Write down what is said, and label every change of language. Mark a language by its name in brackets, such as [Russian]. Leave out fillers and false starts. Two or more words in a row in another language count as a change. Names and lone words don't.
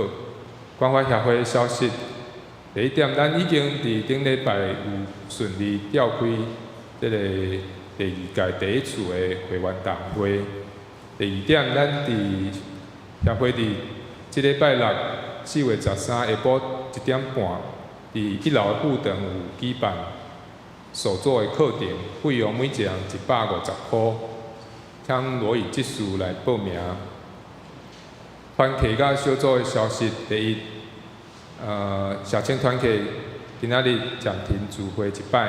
[Min Nan Chinese] 关怀协会的消息，第1点，咱已经伫顶礼拜有顺利召开这个第2届第1次的会员大会。第2点，咱伫协会伫即礼拜6 4月13下晡1点半，伫1 楼副堂有举办手作的课程，费用每一人150块。请罗以执事来报名。团契甲小组的消息，第一，社青团契今仔日暂停聚会一摆。